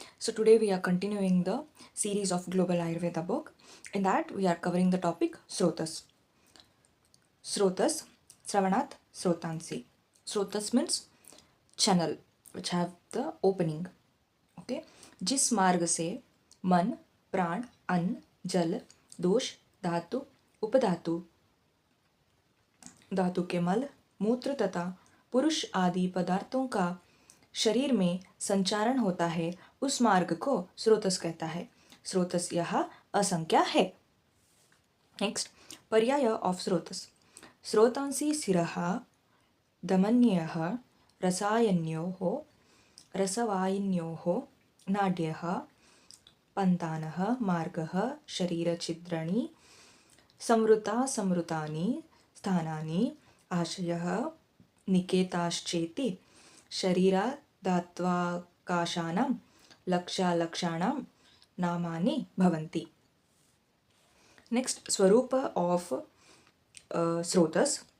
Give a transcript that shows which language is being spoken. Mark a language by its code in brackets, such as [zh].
[en] So today we are continuing the series of Global Ayurveda book. In that we are covering the topic Srotas. Srotas, Sravanat, Srotansi. Srotas means channel which have the opening. Okay. [hi] जिस मार्ग से मन, प्राण, अन्न, जल, दोष, धातु, उपधातु, धातु के मल, मूत्र तथा पुरुष आदि पदार्थों का शरीर में संचारण होता है उस मार्ग को स्रोतस कहता है. स्रोतस यह असंख्या है. [en] Next पर्याय of स्रोतस. [sa] स्रोतांसि शिरः धमन्यः रसायन्योः रसवाहिन्योः नाड्यः पन्तानः मार्गः शरीरछिद्राणि संवृता संवृतानि स्थानानि आशयः निकेताश्चेति शरीरादात्वाकाशानां लक्षालक्षाणां नामानि भवन्ति. [en] Next स्वरूप of स्रोतस.